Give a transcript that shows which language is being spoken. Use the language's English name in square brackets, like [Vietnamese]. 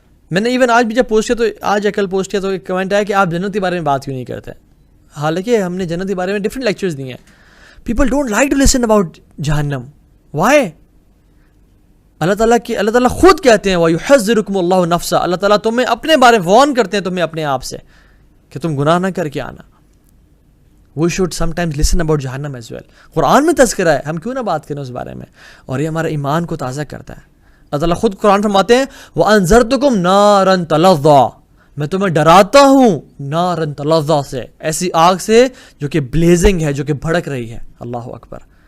[Urdu] میں نے ایون آج بھی جب پوسٹ کیا تو آج کل پوسٹ کیا تو ایک کمنٹ آیا کہ آپ جنت کے بارے میں بات کیوں نہیں کرتے، حالانکہ ہم نے جنت کے بارے میں ڈفرینٹ لیکچرز دیے ہیں. [English] People don't like to listen about جہنم. Why? [Urdu] اللہ تعالیٰ خود کہتے ہیں [Arabic] وَيُحَذِّرُكُمُ اللَّهُ نَفْسَهُ، [Urdu] اللہ تعالیٰ تمہیں اپنے بارے میں وارن کرتے ہیں، تمہیں اپنے آپ سے کہ تم گناہ نہ کر کے آنا. [English] We should sometimes listen about جہنم as well. [Urdu] قرآن میں تذکرہ ہے، ہم کیوں نہ بات کریں اس بارے میں، اور یہ ہمارے ایمان کو تازہ کرتا ہے. اللہ تعالیٰ خود قرآن فرماتے ہیں [Arabic] وَأَنذَرْتُكُمْ نَارًا تَلَظَّىٰ، [Urdu] میں تمہیں ڈراتا ہوں نارن تلظیٰ سے، ایسی آگ سے جو کہ بلیزنگ ہے، جو کہ بھڑک رہی ہے. اللہ اکبر.